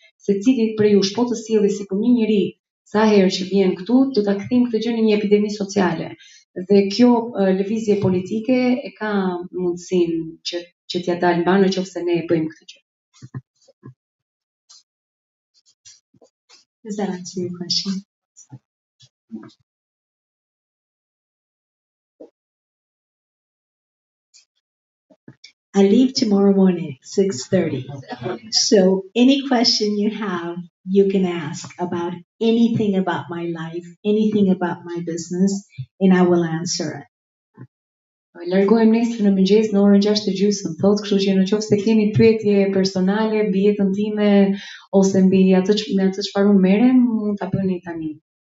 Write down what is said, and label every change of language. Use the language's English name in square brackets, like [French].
[Albanian] secili prej jush po të sjellë sikur një njeri sa herë që vjen këtu, do ta kthejmë këtë gjë në një epidemi sociale. Dhe kjo lëvizje politike e ka mundësinë që t'ja dalë mban nëse ne e bëjmë këtë gjë. [English] Does that answer your question? I leave tomorrow morning at 6:30. So any question you have, you can ask about anything about my life, anything about my business, and I will answer it. [Albanian] Largohem nesër në mëngjes në orën 6:30, thotë, kështu që nëse keni pyetje personale mbi jetën time ose mbi atë çfarë unë merrem, mund ta bëni tani.